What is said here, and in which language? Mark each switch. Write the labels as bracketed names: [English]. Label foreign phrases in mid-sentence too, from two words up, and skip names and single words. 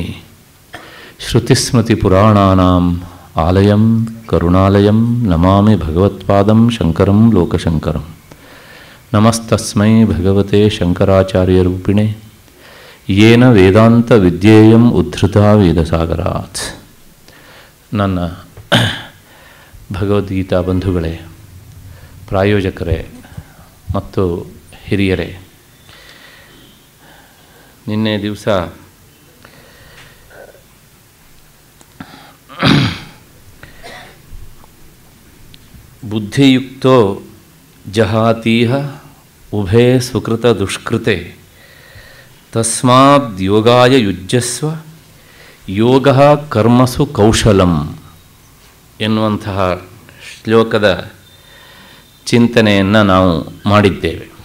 [Sanskrit] श्रुतिस्मृतिपुराणानाम् आलयं करुणालयं नमामि भगवत्पादं शङ्करं लोकशङ्करं। नमस्तस्मै भगवते शङ्कराचार्यरूपिणे येन वेदान्तविद्येयम् उद्धृता ವೇದಸಾಗರಾತ್। [Kannada] ನನ್ನ ಭಗವದ್ಗೀತಾ ಬಂಧುಗಳೇ, ಪ್ರಾಯೋಜಕರೇ ಮತ್ತು ಹಿರಿಯರೇ, ನಿನ್ನೆ ದಿವಸ [Sanskrit] ಬುದ್ಧಿಯುಕ್ತೋ ಜಹಾತೀಹ ಉಭೇ ಸುಕೃತ ದುಷ್ಕೃತೆ ತಸ್ಮಾದ್ ಯೋಗಾಯ ಯುಜ್ಯಸ್ವ ಯೋಗಃ ಕರ್ಮಸು ಕೌಶಲಂ [Kannada] ಎನ್ನುವಂತಹ ಶ್ಲೋಕದ ಚಿಂತನೆಯನ್ನು ನಾವು ಮಾಡಿದ್ದೇವೆ.